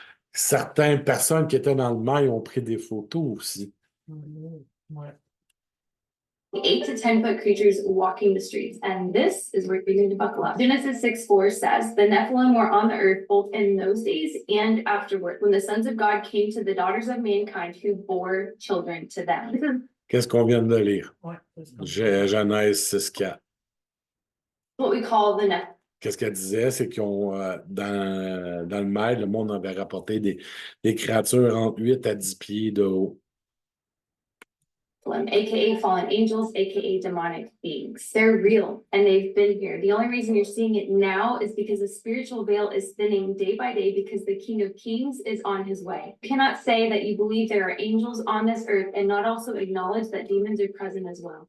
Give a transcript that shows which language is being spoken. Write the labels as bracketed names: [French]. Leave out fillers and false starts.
[French] Certaines personnes qui étaient dans le mar, ils ont pris des photos aussi. Ouais. [English] 8 to 10 foot creatures walking the streets. And this is where we need to buckle up. Genesis 6:4 says, the Nephilim were on the earth both in those days and afterward, when the sons of God came to the daughters of mankind who bore children to them. [French] Qu'est-ce qu'on vient de lire? Ouais, Genèse 6:4. [English] What we call the Nephilim. [French] Qu'est-ce qu'elle disait? C'est qu'ils ont, dans le mail, le monde avait rapporté des créatures entre 8 à 10 pieds de haut. [English] AKA fallen angels, AKA demonic beings. They're real and they've been here. The only reason you're seeing it now is because the spiritual veil is thinning day by day because the King of Kings is on his way. You cannot say that you believe there are angels on this earth and not also acknowledge that demons are present as well.